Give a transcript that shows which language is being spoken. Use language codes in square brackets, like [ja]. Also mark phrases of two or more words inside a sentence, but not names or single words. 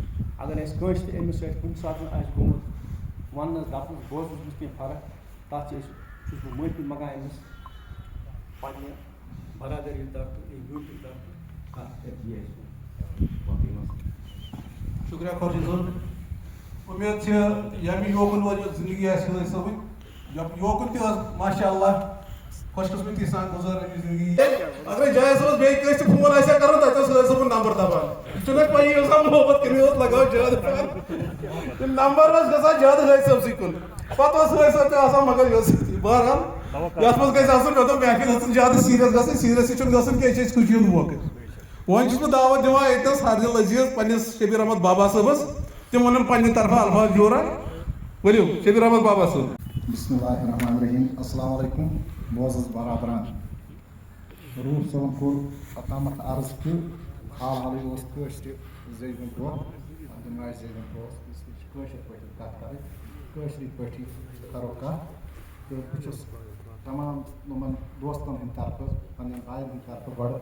[ks] اگر اَسہِ کٲنٛسہِ تہِ أمِس سۭتۍ کُنہِ ساتہٕ آسہِ گوٚمُت وَننَس دَپنَس بوزنَس کینٛہہ فرق تَتھ چھُس بہٕ معٲفی منٛگان أمِس پنٛنہِ برادٔری طرفہٕ یوٗٹیوٗب طرفہٕ کَتھ کٔرِتھ یہِ شُکریہ خۄرشیٖد صٲب. اُمید چھِ ییٚمہِ یوکُن وٲلۍ زندگی آسہِ حٲج صٲبٕنۍ یوکُن تہِ ٲس [ar] ماشاء اللہ [ks] خوش قسمتی سان گزار امی زندگی اگر جائے صاحب بیٚیہِ کٲنٛسہِ تہِ فون آسہِ ہا کَرُن تَتہِ اوس رٲژ صٲبُن نمبر دَبان یہِ چھُنہ پَیی آسان محبت کٔمۍ اوس لگاو زیادٕ یہِ نمبر اوس گژھان زیادٕ حٲج صٲبسٕے کُن پَتہٕ اوس حٲج صٲب تہِ آسان مگر یہِ اوس بہرحال یَتھ منٛز گژھِ آسُن مےٚ دوٚپ محفِل ٲسٕنۍ زیادٕ سیٖریَس گژھٕنۍ سیٖریَسٕے چھُنہٕ گژھُن کینٛہہ یہِ چھِ اَسہِ خوشی ہُنٛد موقعہٕ وۄنۍ چھُس بہٕ دعوت دِوان ییٚتٮ۪س حرجل عزیٖز پنٛنِس شبیٖر احمد بابا صٲبَس تِم وَنن پنٛنہِ طرفہٕ الفاظ جورا ؤلِو شبیٖر احمد بابا صٲب. [ar] بسم اللہ الرحمن الرحیم السلام علیکم [ks] معزز برادران روح صٲبن کوٚر اوٚتامَتھ عرض کہِ حال حالٕے اوس کٲشرِ زیٚوِ دۄہ تِم آسہِ زیٚوِ دۄہ کٲشِر پٲٹھی کَتھ کَرٕنۍ کٲشرِ پٲٹھی کَرو کَتھ تہٕ بہٕ چھُس تمام یِمن دوستن ہٕنٛدِ طرفہٕ پنٕنٮ۪ن بایَن ہٕنٛدِ طرفہٕ گۄڈٕ